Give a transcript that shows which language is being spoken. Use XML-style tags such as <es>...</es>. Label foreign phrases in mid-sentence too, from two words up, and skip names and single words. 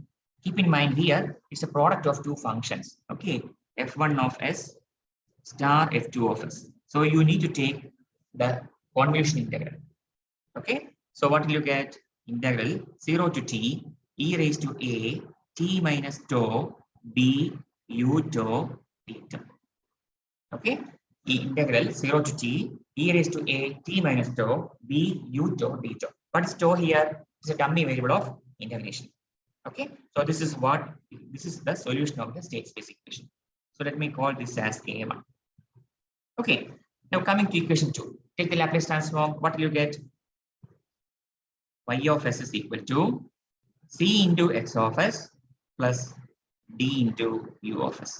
<en>Keep in mind here, it's a product of two functions. Okay, f1 of s star f2 of s. So you need to take the convolution integral. Okay, so what will you get? Integral 0 to t e raised to a t minus tau b u tau d tau. Okay, integral 0 to t e raised to a t minus tau b u tau d tau. What is tau here? It's a dummy variable of integration. Okay, so this is the solution of the state space equation. So let me call this as A1. Okay, now coming to equation 2, take the Laplace transform. What will you get? Y of s is equal to c into x of s plus d into u of s.</en>